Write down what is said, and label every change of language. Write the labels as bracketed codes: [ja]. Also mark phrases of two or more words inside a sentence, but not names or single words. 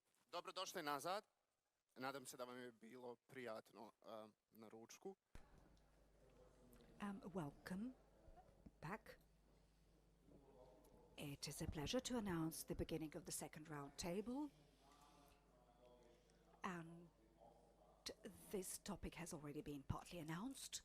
[bs] Dobrodošli nazad. Nadam se da vam je bilo prijatno na ručku. [en] Welcome back. It is a pleasure to announce the beginning of the second round table. And this topic has already been partly announced.